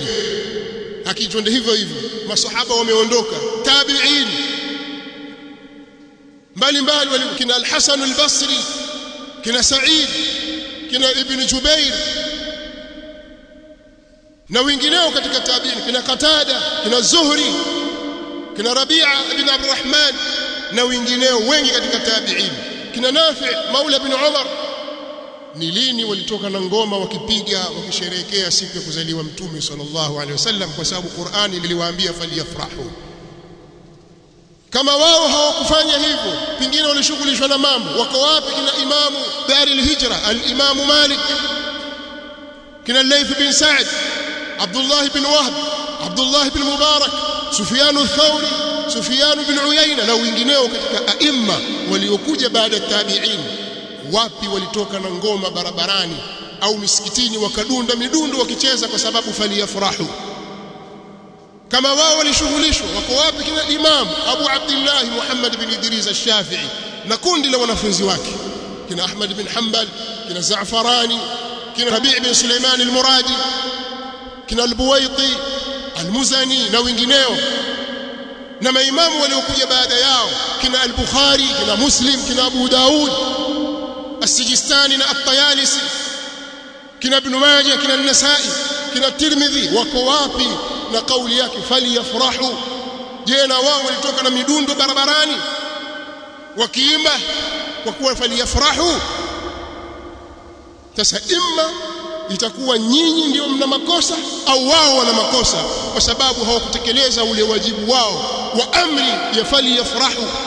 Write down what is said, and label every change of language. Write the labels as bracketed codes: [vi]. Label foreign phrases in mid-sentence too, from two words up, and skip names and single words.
[sw] Hakitwende hivyo hivyo. Maswahaba wameondoka, tabi'in mbalimbali kina al-Hasan al-Basri, kina Sa'id, kina Ibn Jubair na wengineo katika tabi'in, kina Qatada, kina Zuhri, kina Rabi'a ibn Abdurrahman na wengineo wengi katika tabi'in, kina Nafi' maula ibn Umar. Ni lini walitoka na ngoma wakipiga wakisherehekea siku ya kuzaliwa Mtume [ar] صلى الله عليه وسلم? [sw] Kwa sababu Qur'ani iliwaambia faliyafrahu. Kama wao hawakufanya hivyo, pengine walishughulishwa na mambo. Wako wapi kina imamu Dar al-Hijra al-Imam Malik, kina Layth bin Sa'd, Abdullah bin Wahb, Abdullah bin Mubarak, Sufyan al-Thawri, Sufyan bin Uyayna na wengineo katika aima waliokuja baada ya tabi'in? Wapi walitoka na ngoma barabarani au misikitini wakadunda midundo wakicheza kwa sababu faliyafrahu? Kama wao walishughulishwa, wako wapi kina Imam Abu Abdullah Muhammad bin Idris al-Shafi'i na kundi la wanafunzi wake, kina Ahmad bin Hanbal, kina Za'farani, kina Rabi' bin Sulaiman al-Muradi, kina al-Buwaiti al-Muzani na wengineo, na maimamu waliokuja baada yao, kina al-Bukhari, kina Muslim, kina Abu Daud as-Sijistani na at-Tayalisi, kina Ibn Majah, kina an-Nasa'i, kina Tirmidhi. Wako wapi na kauli yake faliyafrahu? Je, na wao walitoka na midundo barabarani wakiimba kwa kuwa faliyafrahu? Sasa imma itakuwa nyinyi ndio mna makosa au wao wana makosa kwa sababu hawakutekeleza ule wajibu wao wa amri ya faliyafrahu.